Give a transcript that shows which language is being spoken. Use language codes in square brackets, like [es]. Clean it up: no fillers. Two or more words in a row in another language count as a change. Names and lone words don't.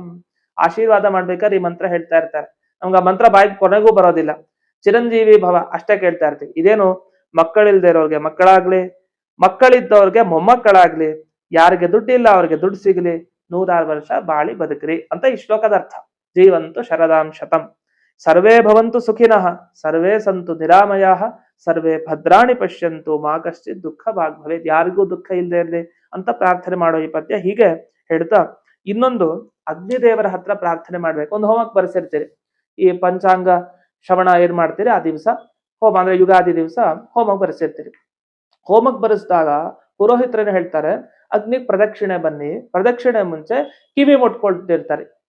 [kn] ಆಶೀರ್ವಾದ ಮಾಡ್ಬೇಕಾದ್ರೆ ಈ ಮಂತ್ರ ಹೇಳ್ತಾ ಇರ್ತಾರೆ. ನಮ್ಗೆ ಆ ಮಂತ್ರ ಬಾಯಿಗೆ ಕೊನೆಗೂ ಬರೋದಿಲ್ಲ. [sa] ಚಿರಂಜೀವಿ ಭವ [kn] ಅಷ್ಟೇ ಕೇಳ್ತಾ ಇರ್ತೀವಿ. ಇದೇನು ಮಕ್ಕಳಿಲ್ದೇ ಇರೋರ್ಗೆ ಮಕ್ಕಳಾಗ್ಲಿ, ಮಕ್ಕಳಿದ್ದವ್ರಿಗೆ ಮೊಮ್ಮಕ್ಕಳಾಗ್ಲಿ, ಯಾರಿಗೆ ದುಡ್ಡಿಲ್ಲ ಅವ್ರಿಗೆ ದುಡ್ಡು ಸಿಗ್ಲಿ, 106 ವರ್ಷ ಬಾಳಿ ಬದುಕ್ರಿ ಅಂತ ಈ ಶ್ಲೋಕದ ಅರ್ಥ. [sa] ಜೀವಂತು ಶರದಾಂ ಶತಂ, ಸರ್ವೇ ಭವಂತು ಸುಖಿನಃ, ಸರ್ವೇ ಸಂತು ನಿರಾಮಯಾಃ, ಸರ್ವೇ ಭದ್ರಾಣಿ ಪಶ್ಯಂತು ಮಾ ಕಶ್ಚಿತ್ ದುಃಖ ಭಾಗ್ ಭವೇತ್. [kn] ಯಾರಿಗೂ ದುಃಖ ಇಲ್ಲದೆ ಇರಲಿ ಅಂತ ಪ್ರಾರ್ಥನೆ ಮಾಡೋ ಈ ಪದ್ಯ ಹೀಗೆ ಹೇಳ್ತಾ, ಇನ್ನೊಂದು ಅಗ್ನಿದೇವರ ಹತ್ರ ಪ್ರಾರ್ಥನೆ ಮಾಡ್ಬೇಕು. ಒಂದು ಹೋಮಕ್ಕೆ ಬರ್ಸಿರ್ತೀರಿ, ಈ ಪಂಚಾಂಗ ಶ್ರವಣ ಏನ್ ಮಾಡ್ತೀರಿ ಆ ದಿವಸ ಹೋಮ, ಅಂದ್ರೆ ಯುಗಾದಿ ದಿವಸ ಹೋಮಕ್ಕೆ ಬರೆಸಿರ್ತೀರಿ. ಹೋಮಕ್ಕೆ ಬರೆಸಿದಾಗ ಪುರೋಹಿತರೇನು ಹೇಳ್ತಾರೆ, ಅಗ್ನಿಗೆ ಪ್ರದಕ್ಷಿಣೆ ಬನ್ನಿ, ಪ್ರದಕ್ಷಿಣೆ ಮುಂಚೆ ಕಿವಿ ಮುಟ್ಕೊಳ್ತಿರ್ತಾರೆ.